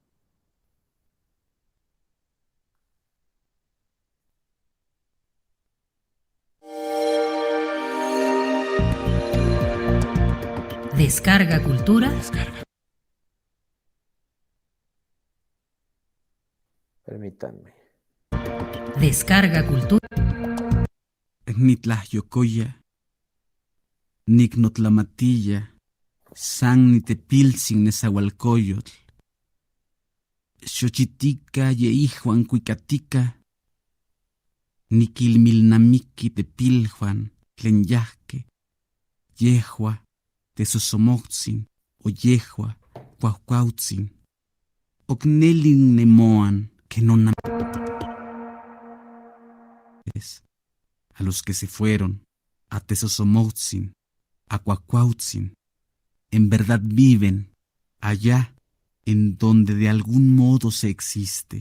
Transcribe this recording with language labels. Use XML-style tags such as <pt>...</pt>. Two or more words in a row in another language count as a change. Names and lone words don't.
<es>Descarga Cultura. Permítanme. Descarga Cultura.</es> <nah>Nitlayocoya, Nicnotlamatilla, San Nitepiltzin Nezahualcóyotl, Xochitica Yeijuan Cuicatica, Niquilmilnamiqui Tepiljuan, Tlenyahque, Yehua, Tesosomotzin, o Yehua, Cuaucuautzin, Ocnelin Nemoan,</nah> <es>que no a los que se fueron, a Tesosomotzin, a Cuacuautzin, en verdad viven allá en donde de algún modo se existe.</es>